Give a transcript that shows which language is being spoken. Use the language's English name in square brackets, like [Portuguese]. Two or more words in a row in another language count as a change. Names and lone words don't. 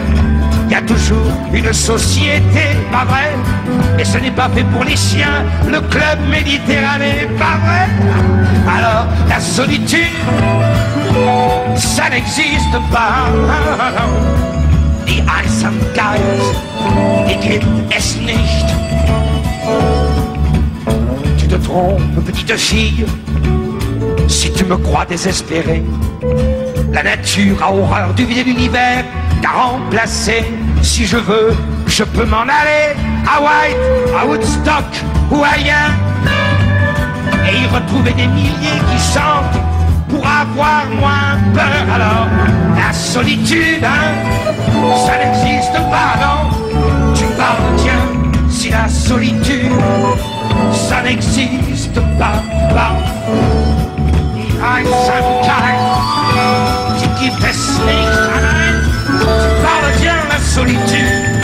[French] Il y a toujours une société, pas vrai? Et ce n'est pas fait pour les chiens, le club méditerranéen, pas vrai? Alors la solitude, ça n'existe pas. [German] die Einsamkeit, die gibt es nicht. [French] Tu te trompes, petite fille, si tu me crois désespéré. La nature a horreur du vide de l'univers, t'a remplacé. Si je veux, je peux m'en aller à White, à Woodstock ou ailleurs, et y retrouver des milliers qui chantent pour avoir moins peur. Alors, la solitude, hein, ça n'existe pas, non. Tu parles, tiens, si la solitude, ça n'existe pas. [German] Die Einsamkeit, die gibt es nicht. [French] Tu parles, tiens, la solitude.